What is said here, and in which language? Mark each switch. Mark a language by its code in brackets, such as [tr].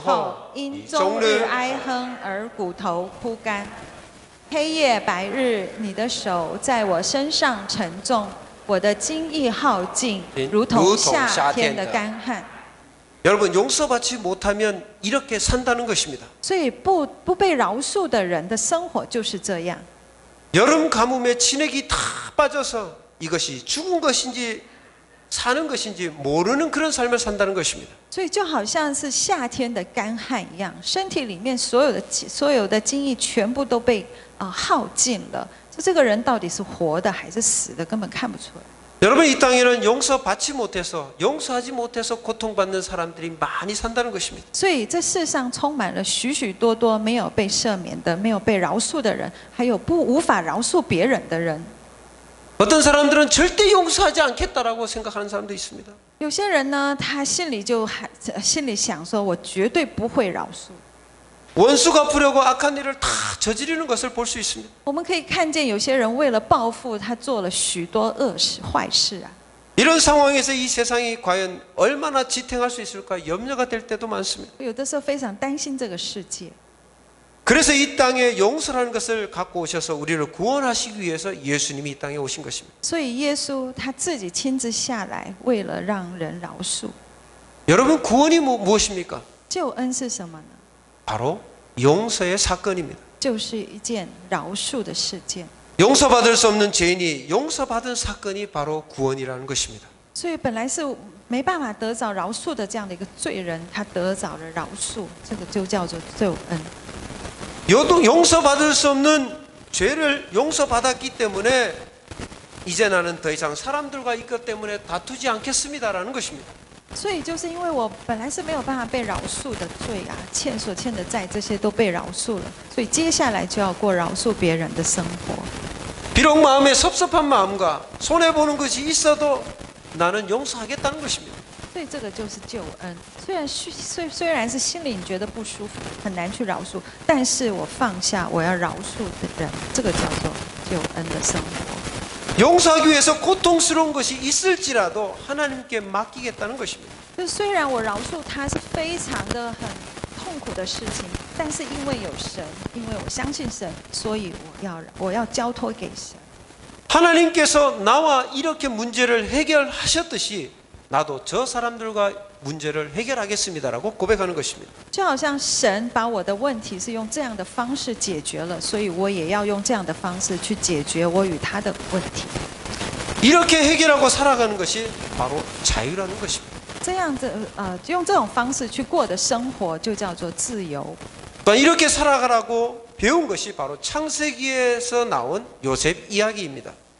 [zh] 候，因终日哀哼而骨头枯干。黑夜白日，你的手在我身上沉重，我的精意耗尽，如同夏天的干旱。 [ko] 여러분 용서받지 못하면 이렇게 산다는 것입니다. [zh] 所以不被饶恕的人的生活就是这样。 [ko] 여름 가뭄에 진액이 다 빠져서 이것이 죽은 것인지 사는 것인지 모르는 그런 삶을 산다는 것입니다. [zh] 所以就好像是夏天的干旱一样，身体里面所有的精液全部都被耗尽了。这个人到底是活的还是死的，根本看不出来。 [ko] 여러분 이 땅에는 용서받지 못해서 용서하지 못해서 고통받는 사람들이 많이 산다는 것입니다. [zh] 所以这世上充满了许许多多没有被赦免的、没有被饶恕的人，还有无法饶恕别人的人。 [ko] 어떤 사람들은 절대 용서하지 않겠다라고 생각하는 사람도 있습니다. [zh] 有些人呢，他心里想说，我绝对不会饶恕。 [ko] 원수 갚으려고 악한 일을 다 저지르는 것을 볼 수 있습니다. [zh] 我们可以看见有些人为了报复，他做了许多恶事、坏事啊。 [ko] 이런 상황에서 이 세상이 과연 얼마나 지탱할 수 있을까 염려가 될 때도 많습니다. [zh] 有的时候非常担心这个世界。 [ko] 그래서 이 땅에 용서라는 것을 갖고 오셔서 우리를 구원하시기 위해서 예수님이 이 땅에 오신 것입니다. [zh] 所以耶稣他自己亲自下来，为了让人饶恕。 [ko] 여러분 구원이 무엇입니까? [zh] 救恩是什么呢？ [ko] 바로 용서의 사건입니다. [zh] 就是一件饶恕的事件。 [ko] 용서받을 수 없는 죄인이 용서받은 사건이 바로 구원이라는 것입니다. [zh] 所以本来是没办法得着饶恕的这样的一个罪人，他得着了饶恕，这个就叫做救恩。 [ko] 용서받을 수 없는 죄를 용서받았기 때문에 이제 나는 더 이상 사람들과 이것 때문에 다투지 않겠습니다라는 것입니다. [zh] 所以就是因为我本来是没有办法被饶恕的罪啊，所欠的债这些都被饶恕了，所以接下来就要过饶恕别人的生活。 [ko] 비록 마음에 섭섭한 마음과 손해보는 것이 있어도 나는 용서하겠다는 것입니다. [zh] 所以这个就是救恩。虽然是心里你觉得不舒服，很难去饶恕，但是我放下我要饶恕的人，这个叫做救恩的生活。 [ko] 용서하기 위해서 고통스러운 것이 있을지라도 하나님께 맡기겠다는 것입니다. [zh] 就虽然我饶恕他是非常的很痛苦的事情，但是因为有神，因为我相信神，所以我要交托给神。 [ko] 하나님께서 나와 이렇게 문제를 해결하셨듯이 나도 저 사람들과 문제를 해결하겠습니다라고 고백하는 것입니다. [zh] 就好像神把我的问题是用这样的方式解决了，所以我也要用这样的方式去解决我与他的问题。 [ko] 이렇게 해결하고 살아가는 것이 바로 자유라는 것입니다. [zh] 这样子用这种方式去过的生活就叫做自由。 [ko] 또한 이렇게 살아가라고 배운 것이 바로 창세기에서 나온 요셉 이야기입니다.